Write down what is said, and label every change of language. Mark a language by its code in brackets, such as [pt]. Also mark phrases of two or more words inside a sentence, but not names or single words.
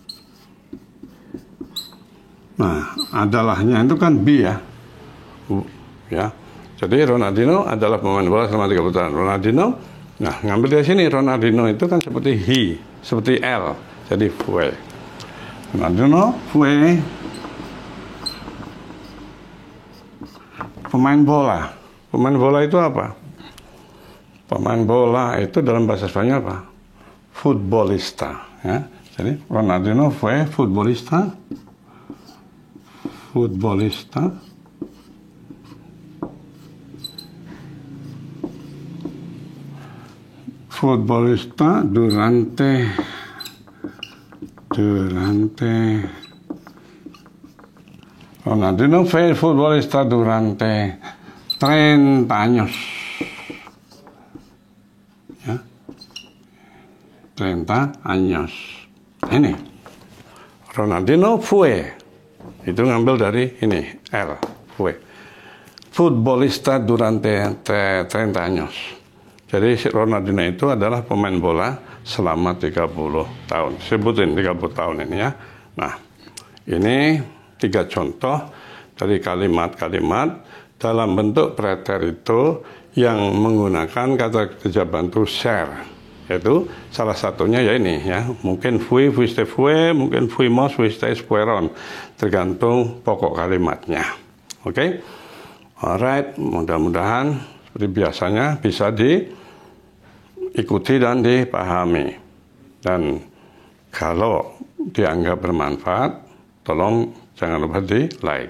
[id] adalahnya itu kan be ya. ya. Jadi Ronaldinho adalah pemain bola selama 30 tahun. Ronaldinho, nah ngambil dari sini Ronaldinho itu kan seperti he, seperti L, jadi fue. Ronaldinho fue pemain bola. Pemain bola itu apa? Pemain bola itu dalam bahasa Spanyol apa? Futbolista. Ya. Jadi Ronaldinho [es] fue futbolista. Futbolista. Futbolista durante Ronaldinho fue futbolista durante 30 años. Ya. 30 años. [id] Ini. Ronaldinho fue. Itu ngambil dari ini, [es] L. Fue. Futbolista durante 30 años. [id] Jadi Ronaldinho itu adalah pemain bola selama 30 tahun. Sebutin 30 tahun ini ya. Nah, ini 3 contoh dari kalimat-kalimat dalam bentuk preterito yang menggunakan kata kerja bantu ser. Yaitu salah satunya ya ini ya. [es] Mungkin fui, fuiste fue, mungkin fuimos, fuisteis fueron. [id] Tergantung pokok kalimatnya. Oke? Alright, mudah-mudahan seperti biasanya bisa diikuti dan dipahami. Dan kalau dianggap bermanfaat, tolong jangan lupa di like.